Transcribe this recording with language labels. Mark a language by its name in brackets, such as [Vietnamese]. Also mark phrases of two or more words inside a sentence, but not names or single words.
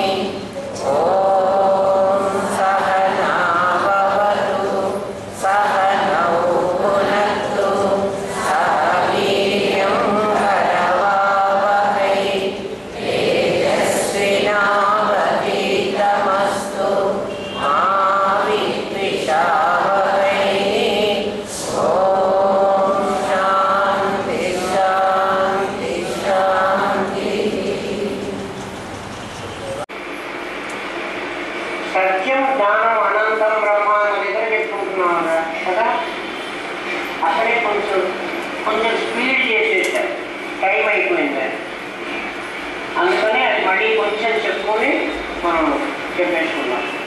[Sanskrit] ॐ सहना भवतु सहनौ भुनक्तु सह वीर्यं करवावहै तेजस्विनावधीतमस्तु मा विद्विषावहै। ॐ शान्ति शान्ति शान्तिः। सत्यं ज्ञानं अनन्तं ब्रह्म [Telugu] అని దగ్గర చెప్పుకుంటున్నాం కదా. అక్కడే కొంచెం స్పీడ్ చేసేసారు, టైం అయిపోయింది. అందుకని అది మళ్ళీ కొంచెం చెప్పుకొని మనం చెప్పేసుకున్నాం.